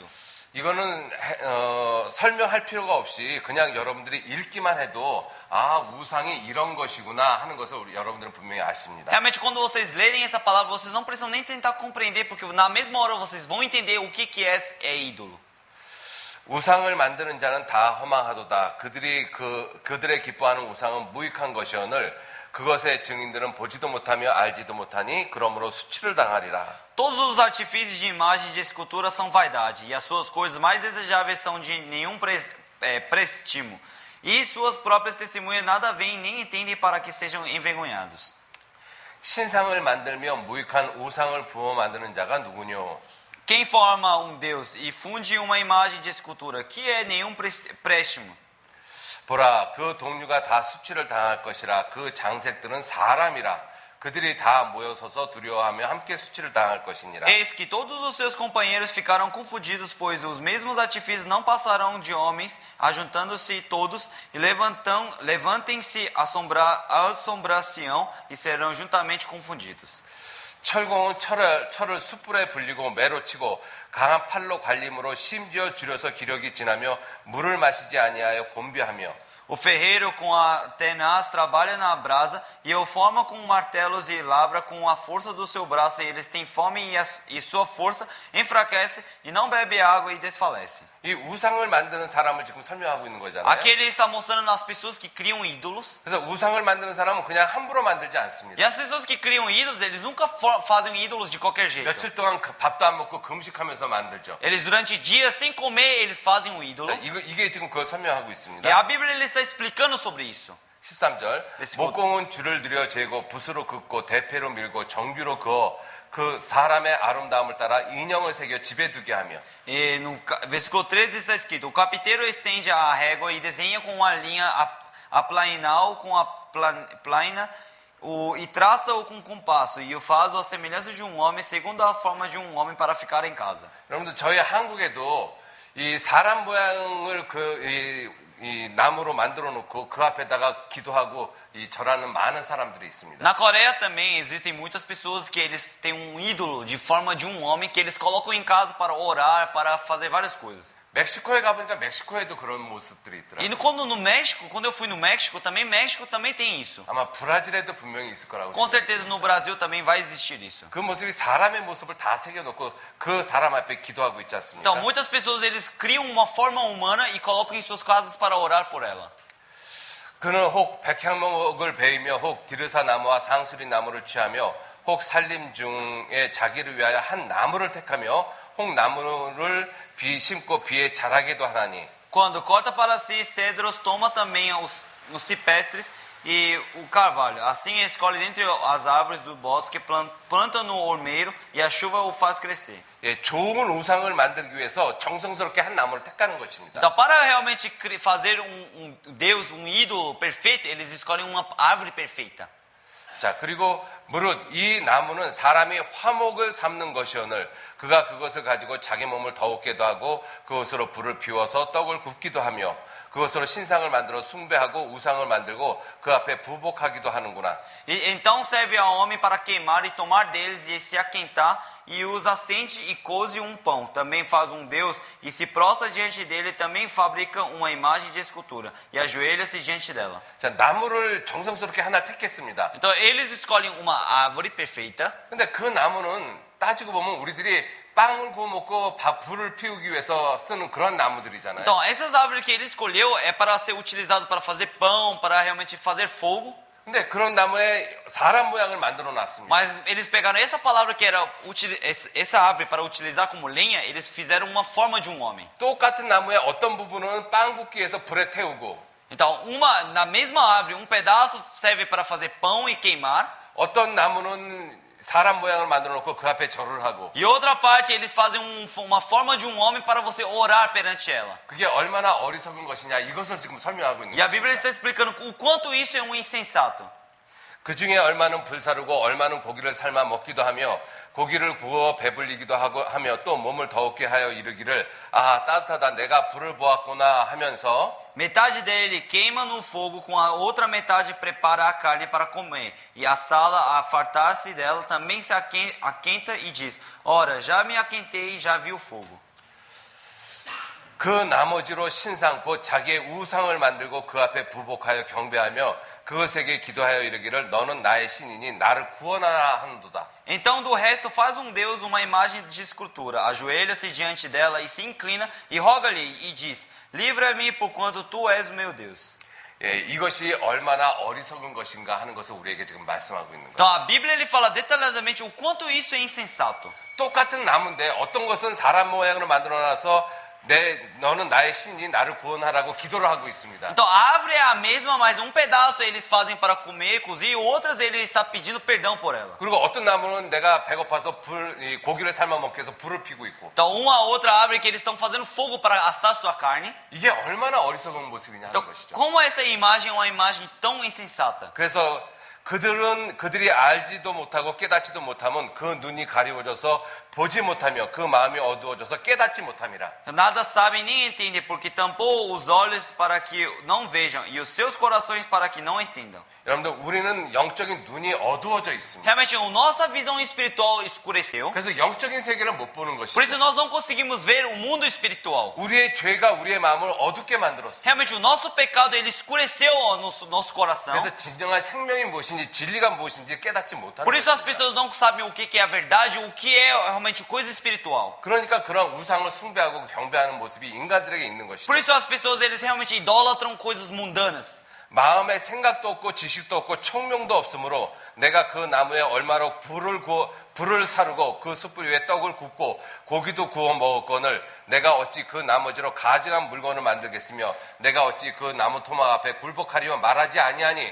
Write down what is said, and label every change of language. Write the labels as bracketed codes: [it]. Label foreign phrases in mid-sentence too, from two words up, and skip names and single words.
[ko] 이거는 설명할 필요가 없이 그냥 여러분들이 읽기만 해도 아, 우상이 이런 것이구나 하는 것을 여러분들은 분명히 아십니다. [pt] Realmente, quando vocês lerem essa palavra, vocês não precisam nem tentar compreender, porque na mesma hora vocês vão entender o que é ídolo. [ko] 우상을 만드는 자는 다 허망하도다. 그들의 기뻐하는 우상은 무익한 것이오늘 그것의 증인들은 보지도 못하며 알지도 못하니 그러므로 수치를 당하리라. [pt] Todos os artifícios de imagem e de escultura são vaidade, e as suas coisas mais desejáveis são de nenhum prestimo. E suas próprias testemunhas nada veem nem entendem para que sejam envergonhados. [ko] 신상을 만들며 무익한 우상을 부어 만드는 자가 누구뇨? [pt] Quem forma um Deus e funde uma imagem de escultura, que é nenhum préstimo. [ko] 보라, 그 동류가 다 수치를 당할 것이라. 그 장색들은 사람이라. 그들이 다 모여서서 두려워하며 함께 수치를 당할 것이니라. [pt] Eis que todos os seus companheiros ficaram confundidos, pois os mesmos artifícios não passarão de homens, ajuntando-se todos, e levantem-se assombração e serão juntamente confundidos. [ko] 철공은 철을 숯불에 불리고 매로 치고 강한 팔로 관림으로 심지어 줄여서 기력이 지나며 물을 마시지 아니하여 곤비하며 [pt] O ferreiro com a tenaz trabalha na brasa e o forma com martelos e lavra com a força do seu braço, e eles têm fome e sua força enfraquece e não bebe água e desfalece. [ko] 이 우상을 만드는 사람을 지금 설명하고 있는 거잖아요. [pt] Aqui ele está mostrando as pessoas que criam ídolos. [ko] 그래서 우상을 만드는 사람은 그냥 함부로 만들지 않습니다. [pt] E as pessoas que criam ídolos, eles nunca fazem ídolos de qualquer jeito. [ko] 며칠 동안 밥도 안 먹고 금식하면서 만들죠. [pt] Eles durante dias sem comer, eles fazem um ídolo. [ko] 이게 지금 그걸 설명하고 [pt] E [ko] 있습니다. [pt] a Bíblia ele está explicando sobre isso. [ko] 13절 [pt] Versículo. [ko] 목공은 줄을 들여 재고 붓으로 긋고 대패로 밀고 정규로 그어 그 사람의 아름다움을 따라 인형을 새겨 집에 두게 하며 [pt] E no versículo 13 está escrito: o carpinteiro estende a régua e desenha com a linha a plainal com a plaina e traça-o com compasso e o faz à semelhança de um homem segundo a forma de um homem para ficar em casa. [ko] 여러분들 저희 한국에도 이 사람 모양을 이 나무로 만들어 놓고 그 앞에다가 기도하고 이 절하는 많은 사람들이 있습니다. [pt] Na Coreia também existem muitas pessoas que eles têm um ídolo de forma de um homem que eles colocam em casa para orar, para fazer várias coisas. [ko] 멕시코에 가보니까 멕시코에도 그런 모습들이 있더라고요. [pt] E quando eu fui no México também tem isso. [ko] 아마 브라질에도 분명히 있을 거라고 [pt] Com [ko] 생각해요. [pt] certeza no Brasil também vai existir isso. [ko] 그 모습이 사람의 모습을 다 새겨놓고 그 사람 앞에 기도하고 있지 않습니까? [pt] Então, muitas pessoas eles criam uma forma humana e colocam em suas casas para orar por ela. [ko] 그는 혹 백향목을 베이며 혹 디르사 나무와 상수리 나무를 취하며 혹 산림 중에 자기를 위하여 한 나무를 택하며 혹 나무를 심고 비에 자라게도 하나니 [pt] Quando corta para si cedros, toma também os cipestres e o carvalho. Assim escolhe dentre as árvores do bosque, planta no ormeiro e a chuva o faz crescer. [ko] 예, 좋은 우상을 만들기 위해서 정성스럽게 한 나무를 택하는 것입니다. [pt] Então, para realmente fazer Deus, um ídolo perfeito, eles escolhem uma árvore perfeita. [ko] 자, 그리고 무릇 이 나무는 사람이 화목을 삼는 것이오늘 그가 그것을 가지고 자기 몸을 더웁게도 하고 그것으로 불을 피워서 떡을 굽기도 하며 그것으로 신상을 만들어 숭배하고 우상을 만들고 그 앞에 부복하기도 하는구나. [pt] Então serve ao homem para queimar e tomar deles e se aquentar, e os acende e coze um pão. Também faz um Deus e se prostra diante dele, também fabrica uma imagem de escultura e ajoelha-se diante dela. [ko] 자, 나무를 정성스럽게 하나 택했습니다. [pt] Então eles escolhem uma árvore perfeita. [ko] 근데 그 나무는 따지고 보면 우리들이 빵을 구워 먹고 불을 피우기 위해서 쓰는 그런 나무들이잖아요. [pt] Então essas árvores que ele escolheu é para ser utilizado para fazer pão, para realmente fazer fogo. [ko] 근데 그런 나무에 사람 모양을 만들어 놨습니다. [pt] Mas eles pegaram essa palavra que era essa árvore para utilizar como lenha, eles fizeram uma forma de um homem. [ko] 똑같은 나무의 어떤 부분은 빵 굽기 위해서 불에 태우고 [pt] Então, na mesma árvore, um pedaço serve para fazer pão e queimar. [ko] 어떤 나무는 사람 모양을 만들어 놓고 그 앞에 절을 하고 [pt] E outra parte, eles fazem uma forma de um homem para você orar perante ela. [ko] 그게 얼마나 어리석은 것이냐 이것을 지금 설명하고 있는 [pt] E a [ko] 거예요. [pt] Bíblia está explicando o quanto isso é um insensato. [ko] 그 중에 얼마는 불사르고 얼마는 고기를 삶아 먹기도 하며 고기를 구워 배불리기도 하며 또 몸을 더웁게 하여 이르기를 아 따뜻하다 내가 불을 보았구나 하면서 [pt] Metade dele queima no fogo, com a outra metade prepara a carne para comer. E assá-la a fartar-se dela, também se aquenta e diz: ora, já me aquentei e já vi o fogo. [ko] 그 나머지로 신상 곧 자기의 우상을 만들고 그 앞에 부복하여 경배하며 그것에게 기도하여 이르기를 너는 나의 신이니 나를 구원하라 하는도다. [pt] Então do resto faz um Deus uma imagem de escultura, ajoelha-se diante dela e se inclina e roga-lhe e diz: livra-me porquanto tu és o meu Deus. [ko] 예, 이것이 얼마나 어리석은 것인가 하는 것을 우리에게 지금 말씀하고 있는 거예요. [pt] Então a Bíblia ele fala detalhadamente o quanto isso é insensato. [ko] 똑같은 나무인데 어떤 것은 사람 모양으로 만들어놔서 너는 나의 신이 나를 구원하라고 기도를 하고 있습니다. [pt] Então a árvore é a mesma, mas um pedaço eles fazem para comer, cozer, e outras ele está pedindo perdão por ela. [ko] 그리고 어떤 나무는 내가 배고파서 고기를 삶아 먹기 위해서 불을 피고 있고. [pt] Então uma outra árvore que eles estão fazendo fogo para assar sua carne. [ko] 이게 얼마나 어리석은 모습이냐 하는 [pt] Então [ko] 것이죠. [pt] como essa imagem é uma imagem tão insensata? [ko] 그래서 그들이 알지도 못하고 깨닫지도 못하면 그 눈이 가리워져서 보지 못하며 그 마음이 어두워져서 깨닫지 못함이라. [pt] Nada sabem nem entendem, porque tampou os olhos para que não vejam e os seus corações para que não entendam. [ko] 여러분들 우리는 영적인 눈이 어두워져 있습니다. [pt] Realmente a nossa visão espiritual escureceu. [ko] 그래서 영적인 세계를 못 보는 [pt] Por [ko] 것이죠. [pt] isso nós não conseguimos ver o mundo espiritual. [ko] 우리의 죄가 우리의 마음을 어둡게 만들었어요. [pt] Realmente o nosso pecado ele escureceu o nosso coração. [ko] 그래서 진정한 생명이 무엇인지 진리가 무엇인지 깨닫지 못하는 [pt] Por isso as [ko] 것입니다. [pt] pessoas não sabem o que é a verdade, o que é realmente coisa espiritual. [ko] 그러니까 그런 우상을 숭배하고 경배하는 모습이 인간들에게 있는 것이죠. [pt] Por isso as pessoas eles realmente idolatram coisas mundanas. [ko] 마음에 생각도 없고 지식도 없고 총명도 없으므로 내가 그 나무에 얼마로 불을 불을 사르고 그 숯불 위에 떡을 굽고 고기도 구워 먹었거늘 내가 어찌 그 나머지로 가증한 물건을 만들겠으며 내가 어찌 그 나무 토막 앞에 굴복하리요 말하지 아니하니